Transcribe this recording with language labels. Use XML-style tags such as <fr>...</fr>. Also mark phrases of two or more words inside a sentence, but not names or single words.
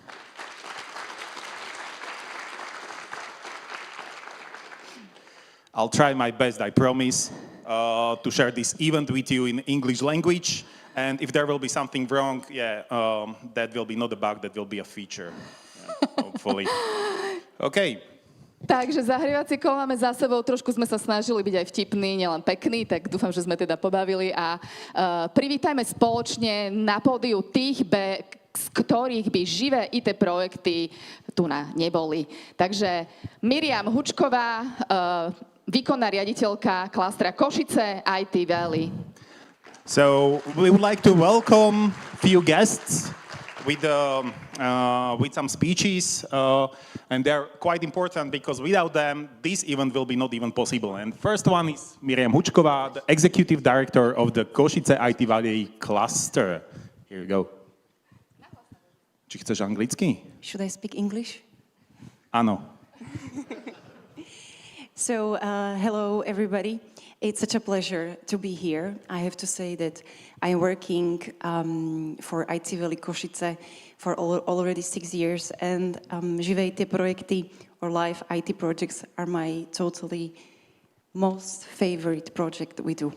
<en>I'll try my best, I promise, to share this event with you in English language. And if there will be something wrong, that will be not a bug, that will be a feature, hopefully. Okay.</en> <sk>Takže zahrievacie kolo máme za sebou, trošku sme sa snažili byť aj vtipní, nielen pekní, tak dúfam, že sme teda pobavili a privítajme spoločne na pódiu tých, z ktorých by živé IT projekty tu neboli. Takže Miriam Hučková, výkonná riaditeľka klastra Košice IT Valley.</sk> <en>So we would like to welcome few guests with some speeches, and they're quite important because without them, this event will be not even possible. And first one is Miriam Hučková, the Executive Director of the Košice IT Valley cluster. Here you go.</en> <sk>Či chceš anglicky?</sk> <en>Should I speak English?</en> <sk>Áno.</sk> <en>So, hello everybody. It's such a pleasure to be here. I have to say that I'm working for IT Valley Košice for already 6 years, and Živé IT projekty or live IT projects are my totally most favorite project we do.</en>